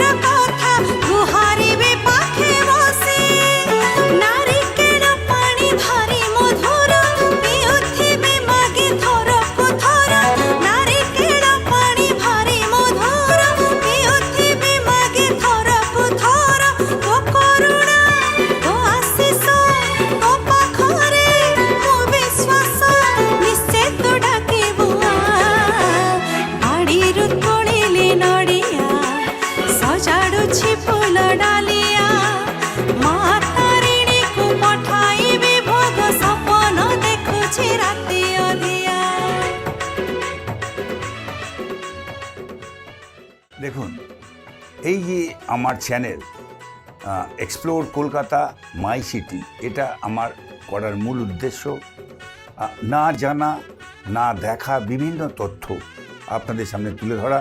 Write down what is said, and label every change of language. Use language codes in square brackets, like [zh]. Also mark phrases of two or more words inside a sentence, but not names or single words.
[or] କଥା ଗୁହାରିବେ ପାଖେ ବସି ନାରିକେଳ ପାଣି ଭାରି ମଧୁର ପିଉଥିବେ ମାଗେ ଥରକୁ ଥର ନାରିକେଳ ପାଣି ଭାରି ମଧୁର ପିଉଥିବେ ମାଗେ ଥରକୁ ଥର ତୋ କରୁଣା ତୋ ଆଶିଷ ତୋ ପାଖରେ ମୋ ବିଶ୍ୱାସ ନିଶ୍ଚିତ ଡାକିବୁ বাড়িରୁ ତୋଳିଲି ନଡ଼ିଆ ସଜାଡୁଛି ଫୁଲ ଡାଲିଆ ମା ତାରିଣୀକୁ ପଠାଇବି ଭୋଗ ସପନ ଦେଖୁଛି ରାତି ଅଧିଆ। [bn] দেখুন এই যে আমার চ্যানেল এক্সপ্লোর কলকাতা মাই সিটি, এটা আমার করার মূল উদ্দেশ্য না জানা না দেখা বিভিন্ন তথ্য আপনাদের সামনে তুলে ধরা।